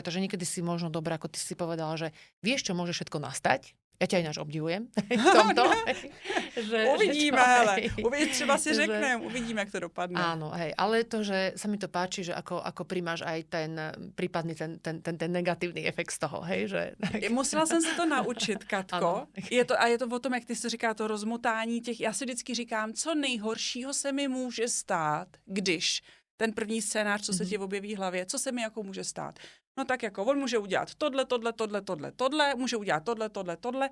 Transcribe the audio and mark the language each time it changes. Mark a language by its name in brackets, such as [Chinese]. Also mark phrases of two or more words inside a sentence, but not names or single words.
[Slovak] Takže niekedy si možno dobre, ako ty si povedala, že vieš, čo môže všetko nastať. Ja ťa ináč obdivujem v tomto. [Czech] Uvidíme, ale třeba si řeknem, uvidíme, jak to dopadne. [Slovak] Áno, hej, ale to, že sa mi to páči, že ako primáš aj ten prípadný ten negatívny efekt z toho, hej, že... [Czech] Musela jsem se to naučit, Katko. Je to o tom, jak ty jsi říká, to rozmotání těch, já si vždycky říkám, co nejhoršího se mi může stát, když ten první scénář, co se ti objeví v hlavě, co se mi jako může stát. No tak jako on může udělat tohle, může udělat tohle.